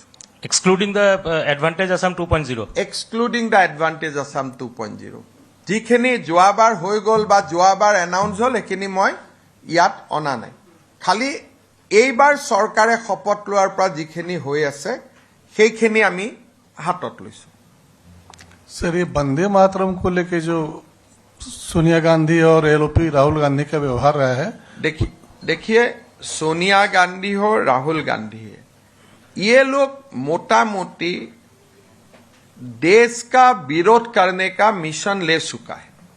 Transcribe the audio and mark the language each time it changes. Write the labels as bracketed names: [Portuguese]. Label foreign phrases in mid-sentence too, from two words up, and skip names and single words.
[English] Excluding the Advantage Assam 2.0 Excluding the Advantage Assam 2.0 [Assamese] যিখিনি যোৱাবাৰ হৈ গ'ল বা যোৱাবাৰ এনাউন্স হ'ল সেইখিনি মই ইয়াত অনা নাই খালি এইবাৰ চৰকাৰে শপত লোৱাৰ পৰা যিখিনি হৈ আছে সেইখিনি আমি হাতত লৈছোঁ [Hindi] सर ये वंदे मातरम को लेके जो सोनिया गांधी और एलओपी राहुल गांधी का व्यवहार रहा है देखिए सोनिया गांधी हो राहुल गांधी है ये लोग मोटा मोटी देश का विरोध करने का मिशन ले चुका है।